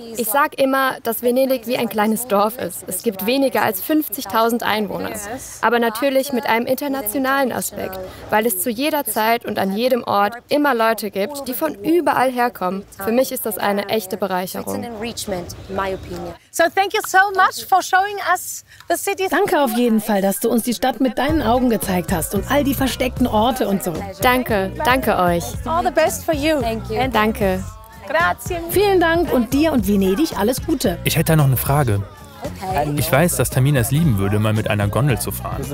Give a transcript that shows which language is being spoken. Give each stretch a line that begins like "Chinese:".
German: Ich sage immer, dass Venedig wie ein kleines Dorf ist. Es gibt weniger als 50.000 Einwohner. Aber natürlich mit einem internationalen Aspekt, weil es zu jeder Zeit und an jedem Ort immer Leute gibt, die von überall herkommen. Für mich ist das eine echte Bereicherung.
English: So thank you so much for showing us the city.
German: Danke auf jeden Fall, dass du uns die Stadt mit deinen Augen gezeigt hast und all die versteckten Orte und so. Danke euch.
English: All the best for you.
German: Danke.
Italian: Grazie.
German: Vielen Dank und dir und Venedig alles Gute. Ich hätte da noch eine Frage. Ich weiß, dass Tamina es lieben würde, mal mit einer Gondel zu fahren.